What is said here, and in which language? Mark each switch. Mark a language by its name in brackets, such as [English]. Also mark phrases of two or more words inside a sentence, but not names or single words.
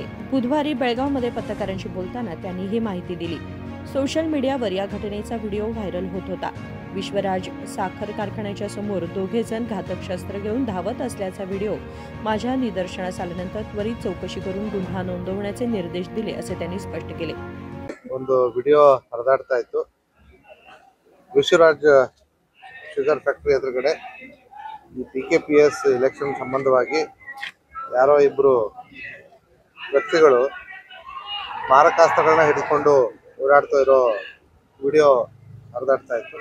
[Marathi] बुधवारी बेळगावमध्ये पत्रकारांशी बोलताना त्यांनी ही माहिती दिली। सोशल मीडियावर या घटनेचा व्हिडिओ व्हायरल होत होता। विश्वराज साखर कारखान्याच्या समोर दोघे जण घातक शस्त्र घेऊन धावत असल्याचा व्हिडिओ माझ्या निदर्शनास आल्यानंतर त्वरित चौकशी करून गुन्हा नोंदवण्याचे निर्देश दिले, असे त्यांनी स्पष्ट केले। [Kannada] ಒಂದು ವಿಡಿಯೋ ಹರಿದಾಡ್ತಾ ಇತ್ತು। ವಿಶ್ವರಾಜ್ [English] sugar factory [Kannada] ಎದುರುಗಡೆ ಈ PKPS ಎಲೆಕ್ಷನ್ ಸಂಬಂಧವಾಗಿ ಯಾರೋ ಇಬ್ಬರು ವ್ಯಕ್ತಿಗಳು ಮಾರಕಾಸ್ತ್ರಗಳನ್ನ ಹಿಡಿದುಕೊಂಡು ಓಡಾಡ್ತಾ ಇರೋ ವಿಡಿಯೋ ಹರಿದಾಡ್ತಾ ಇತ್ತು।